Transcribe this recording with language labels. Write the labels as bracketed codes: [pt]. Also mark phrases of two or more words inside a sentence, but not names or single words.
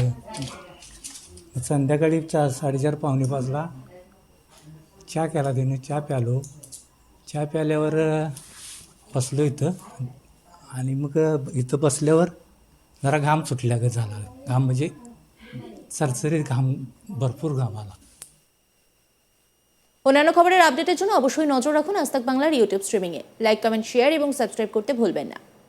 [mr] मग संध्याकाळी 4-4:30 पावणे 5ला चहा केला तिने. चहा प्यालो. चहा प्याल्यावर बसलो इथं आणि मग इथं बसल्यावर जरा घाम सुटल्यागत झाला. घाम म्हणजे सरसरीत घाम, भरपूर घाम आला। [bn] অন্যান্য খবরের আপডেটের জন্য অবশ্যই নজর রাখুন আজ তাক বাংলার ইউটিউব স্ট্রিমিংয়ে। [en] like, comment, share [bn] এবং সাবস্ক্রাইব করতে ভুলবেন না।